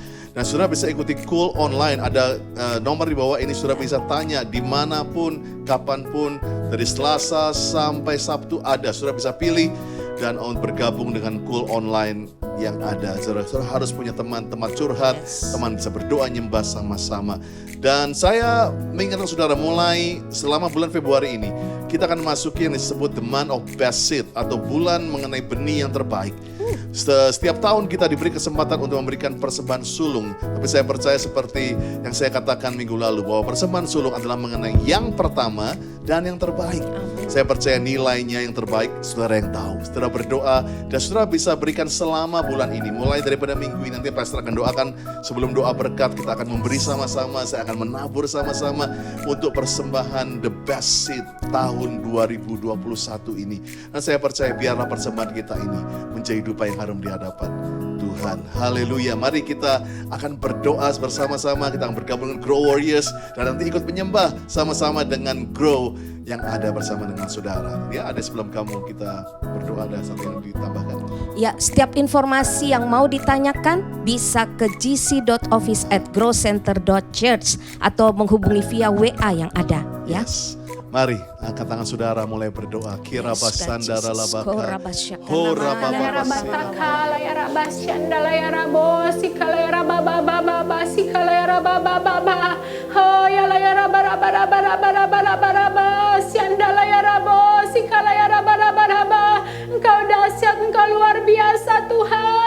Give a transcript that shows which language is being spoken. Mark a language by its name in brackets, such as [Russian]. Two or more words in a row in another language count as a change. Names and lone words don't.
[Indonesian] Dan saudara bisa ikuti Cool online, ada nomor di bawah ini, saudara bisa tanya dimanapun, kapanpun, dari Selasa sampai Sabtu ada. Saudara bisa pilih dan bergabung dengan Cool online yang ada. Saudara harus punya teman-teman curhat, teman bisa berdoa, nyembah sama-sama. Dan saya mengingatkan saudara, mulai selama bulan Februari ini kita akan masuki yang disebut [English] the month of best seed, [Indonesian] atau bulan mengenai benih yang terbaik. Setiap tahun kita diberi kesempatan untuk memberikan persembahan sulung. Tapi saya percaya seperti yang saya katakan minggu lalu, bahwa persembahan sulung adalah mengenai yang pertama dan yang terbaik. Saya percaya nilainya yang terbaik, saudara yang tahu. Saudara berdoa dan saudara bisa berikan selama bulan ini. Mulai daripada minggu ini nanti pastor akan doakan, sebelum doa berkat kita akan memberi sama-sama. Saya akan menabur sama-sama untuk persembahan [English] the best seed [Indonesian] tahun 2021 ini. Dan saya percaya biarlah persembahan kita ini menjadi dupa yang harum di hadapan Tuhan. Haleluya. Mari kita akan berdoa bersama-sama. Kita akan bergabung dengan Grow Warriors dan nanti ikut menyembah sama-sama dengan Grow yang ada bersama dengan saudara. Ya, ada sebelum kamu kita berdoa, ada satu yang ditambahkan. Ya, setiap informasi yang mau ditanyakan bisa ke gc.office@growcenter.church atau menghubungi via WA yang ada, ya. Yes. Mari angkat tangan saudara mulai berdoa. Kira basandara labaka. Hora baba Engkau dahsyat, Engkau luar biasa Tuhan.